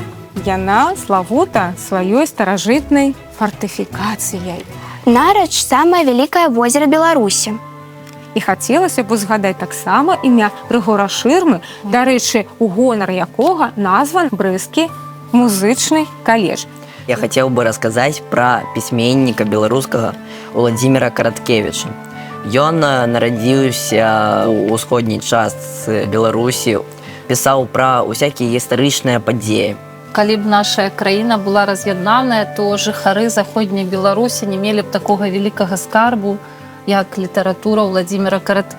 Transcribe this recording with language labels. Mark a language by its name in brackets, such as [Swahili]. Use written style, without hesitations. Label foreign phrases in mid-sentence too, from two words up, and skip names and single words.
[Belarusian] Яна славута сваёй старажытнай фартыфікацыяй. Нарач – самае вялікае возера Беларусі. І хацелася б узгадаць таксама імя Рыгора Шырмы, дарэчы, у гонар якога назван Брэсцкі музычны каледж. [Russian] Я хотел бы рассказать про [Belarusian] пісьменніка беларускага [Russian] Уладзіміра Караткевіча. [Belarusian] Ён нарадзіўся ў усходняй частцы Беларусі, пісаў пра усякія гістарычныя падзеі. Калі б наша краіна была раз'яднаная, то жыхары заходняй Беларусі не мелі б такога вялікага скарбу, як літаратура Уладзіміра Караткевіча.